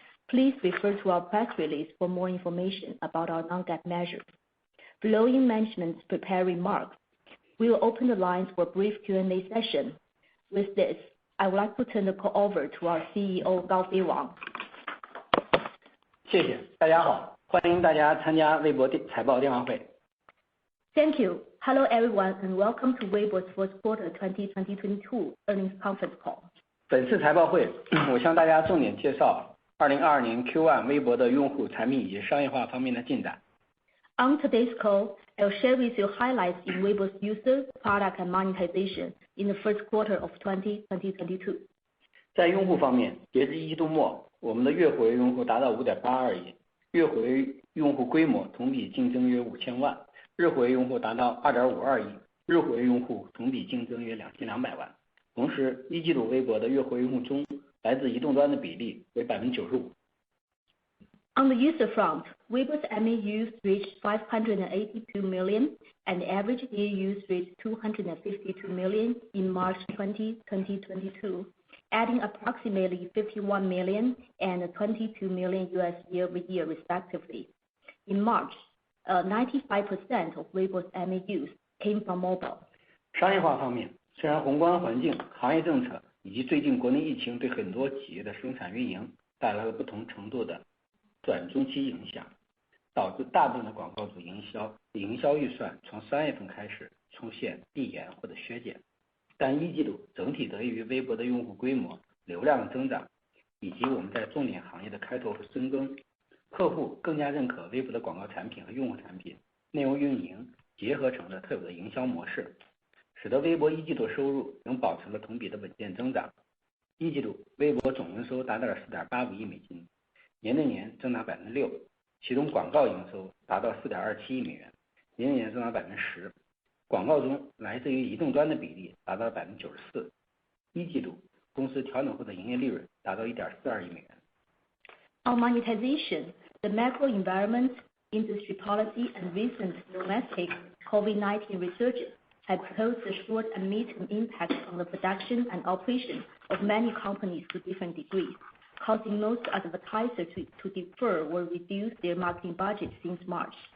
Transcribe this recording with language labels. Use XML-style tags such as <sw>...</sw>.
<en>Please refer to our press release for more information about our non-GAAP measures. Following management's prepared remarks, we will open the lines for a brief Q&A session. With this, I would like to turn the call over to our CEO, Gaofei Wang.</en> <zh>谢谢，大家好，欢迎大家参加微博财报电话会。</zh> <en>Thank you. Hello, everyone, and welcome to Weibo's first quarter 2022 earnings conference call.</en> <zh>本次财报会，我向大家重点介绍2022年 Q1 微博的用户、产品以及商业化方面的进展。</zh> <en>On today's call, I'll share with you highlights in Weibo's user, product, and monetization in the first quarter of 2022.</en> <zh>在用户方面，截至一季度末，我们的月活跃用户达到 5.82 亿，月活跃用户规模同比净增约5000万。日活跃用户达到 2.52 亿，日活跃用户同比净增约2200万。同时，一季度微博的月活跃用户中，来自移动端的比例为 95%。</zh> <en>On the user front, Weibo's MAUs reached 582 million, and average DAUs reached 252 million in March 2022, adding approximately 51 million and 22 million year-over-year respectively. In March, 95% of Weibo's MAUs came from mobile.</en> <zh>商业化方面，虽然宏观环境、行业政策以及最近国内疫情对很多企业的生产运营带来了不同程度的短中期影响，导致大部分的广告主营销预算从3月份开始出现递延或者削减。但一季度整体得益于微博的用户规模、流量的增长，以及我们在重点行业的开拓和深耕，客户更加认可微博的广告产品和用户产品内容运营结合成了特有的营销模式，使得微博一季度收入仍保持了同比的稳健增长。一季度微博总营收达到了 4.85 亿美金，年对年增长 6%， 其中广告营收达到 4.27 亿美元，年对年增长 10%。广告中来自于移动端的比例达到 94%。一季度公司调整后的营业利润达到 1.42 亿美元。</zh> <en>On monetization, the macro environment, industry policy, and recent domestic COVID-19 resurgence have posed a short and medium impact on the production and operation of many companies to different degrees. causing most advertisers to defer or reduce their marketing budget since March.</en>